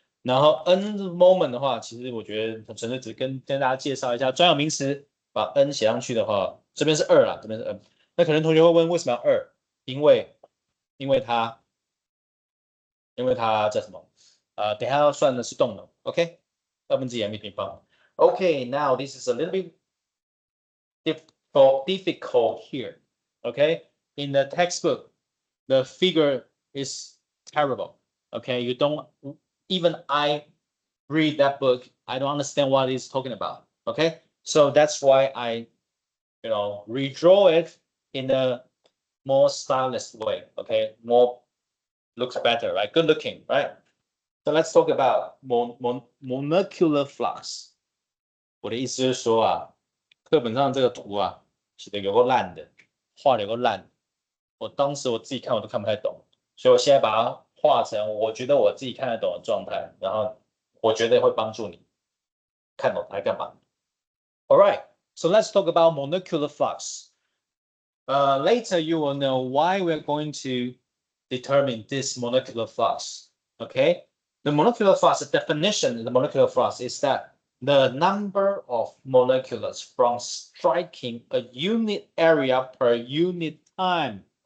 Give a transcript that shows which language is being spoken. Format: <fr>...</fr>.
<zh>然后 n moment 的话，其实我觉得纯粹只跟大家介绍一下专有名词，把 n 写上去的话，这边是2啦，这边是 n。那可能同学会问为什么要2？ 因为它叫什么？等一下要算的是动能 ，OK？ 2/mv 平方。</zh> <en>Okay, now this is a little bit difficult here. Okay, in the textbook, the figure is terrible. Okay, you don't even I read that book, I don't understand what it's talking about. Okay, so that's why I redraw it in the more stylish way. Okay, more looks better, right? Good looking, right? So let's talk about molecular flux.</en> <zh>我的意思就是说啊，课本上这个图啊，写的有够烂的，画的有够烂。我当时我自己看我都看不太懂，所以我现在把它画成我觉得我自己看得懂的状态，然后我觉得会帮助你看懂它干嘛。</zh> <en>All right, so let's talk about molecular flux. Later you will know why we're going to determine this molecular flux. Okay, the molecular flux, the definition of the molecular flux is that the number of molecules from striking a unit area per unit time.</en>